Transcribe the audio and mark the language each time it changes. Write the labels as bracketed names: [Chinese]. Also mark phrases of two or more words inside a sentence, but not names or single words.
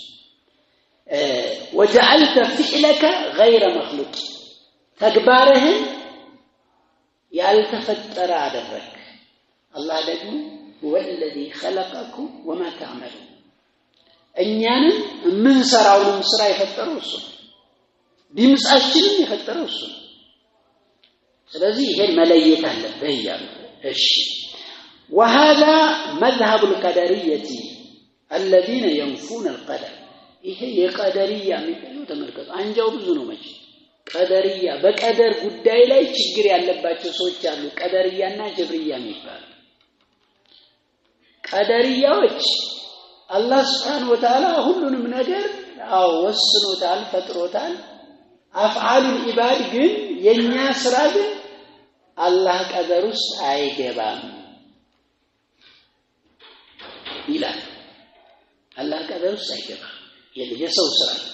[Arabic] وجعلت فعلك غير مخلوق [Amharic] ተግባርህን ያልተፈጠረ አደረክ አላህ ደግሞ [Arabic] هو الذي خلقكم وما [Amharic] تعملون እኛንም ምን ሰራውንም ስራ የፈጠረው እሱ ድምጻችንን የፈጠረው እሱ ስለዚህ ይሄን መለየት አለበት ይላል እሺ [Arabic] وهذا مذهب القدرية الذين ينفون القدر [Amharic] ይሄ የቀደሪያ የሚባለው ተመልከቱ አንጃው ብዙ ነው መቼ ቀደሪያ በቀደር ጉዳይ ላይ ችግር ያለባቸው ሰዎች አሉ ቀደሪያና ጀብሪያ የሚባሉ ቀደሪያዎች አላህ [Arabic] سبحانه وتعالى [Amharic] ሁሉንም ነገር ወስኖታል ፈጥሮታል [Arabic] أفعال العباد [Amharic] ግን የኛ ስራ ግን አላህ ቀደር ውስጥ አይገባም ይላል አላህ ቀደር ውስጥ አይገባም የሰው ስራ